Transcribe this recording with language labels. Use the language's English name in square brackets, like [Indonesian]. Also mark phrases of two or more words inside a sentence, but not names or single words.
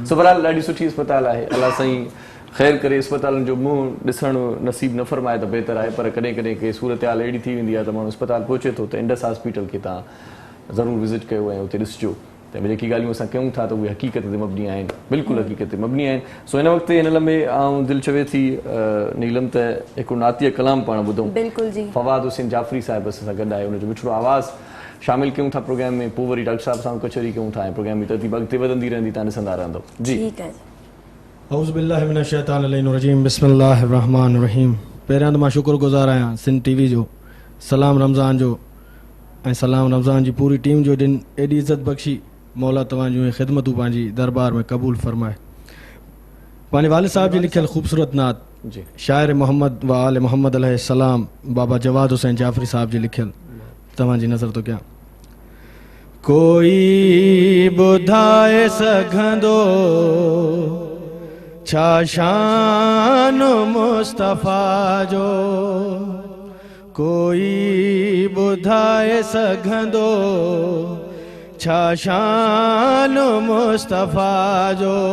[Sindhi] सुबराल ॾाढी सुठी अस्पताल आहे। अलाह साईं ख़ैर करे अस्पतालुनि जो मुंहुं ॾिसणु नसीब न फरमाए त बहितर आहे, पर कॾहिं कॾहिं के सूरत हाल अहिड़ी थी वेंदी आहे त माण्हू अस्पताल पहुचे थो त इंडस हॉस्पिटल खे तव्हां ज़रूरु विज़िट कयो ऐं उते ॾिसिजो त जेकी ॻाल्हियूं असां कयूं था त उहे हक़ीक़त ते मबनी आहिनि, बिल्कुलु हक़ीक़त ते मबनी आहिनि। सो हिन वक़्तु हिन लम्हे आउं दिलि चवे थी नीलम त हिकिड़ो नातिय कलाम पाण ॿुधूं। फवाद हुसैन जाफ़री साहिब असां सां गॾु आहे, हुनजो मिठड़ो आवाज़ शामिल कयूं था प्रोग्राम में, पोइ वरी डॉक्टर साहिब सां कचहरी कयूं था ऐं प्रोग्राम जी तरतीब अॻिते वधंदी रहंदी, तव्हां ॾिसंदा रहंदो। जी [Arabic] أعوذ بالله من الشيطان الرجيم، بسم الله الرحمن الرحيم. [Sindhi] पहिरियां त मां शुक्रगुज़ार आहियां सिंध TV जो, सलाम रमज़ान जो ऐं सलाम रमज़ान जी पूरी टीम जो, जिन एॾी इज़त बख़्शी मौला तव्हां जूं ख़िदमतूं पंहिंजी दरबार में क़बूल फरमाए। पंहिंजे वालिद साहब जी लिखियल ख़ूबसूरत नात जी शाइर मोहम्मद व आल मोहम्मद अलैहिस्सलाम बाबा जवाद हुसैन जाफरी साहब जी लिखियल तव्हांजी नज़र तो क्या। कोई ॿुधाए सघंदो छा शान मुस्तफ़ा जो, कोई ॿुधाए सघंदो छा शान मुस्तफ़ा जो।